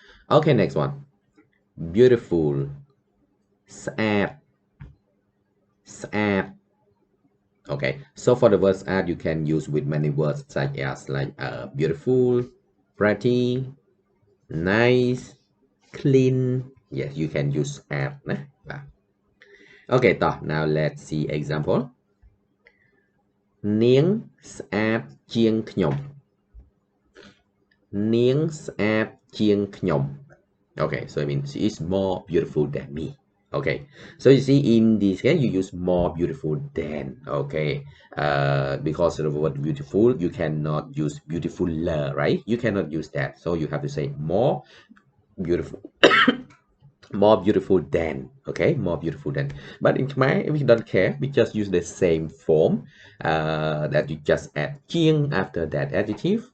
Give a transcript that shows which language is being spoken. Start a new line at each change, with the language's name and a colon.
English: Okay, next one. Beautiful. ស្អាត ស្អាត Okay, so for the word ស្អាត you can use with many words such as like beautiful, pretty, nice, clean. Yes, you can use
Khmer: ស្អាត ណា បាទ
English: Okay, តោះ now let's see example.
Khmer: នាងស្អាតជាងខ្ញុំ នាងស្អាតជាងខ្ញុំ
English: Okay, so I mean she is more beautiful than me. Okay, so you see in this case you use more beautiful than. Okay, because of the word beautiful you cannot use beautifuler, right? You cannot use that, so you have to say more beautiful. More beautiful than. Okay, more beautiful than. But in Khmer we don't care, we just use the same form, that you just add chieng after that adjective.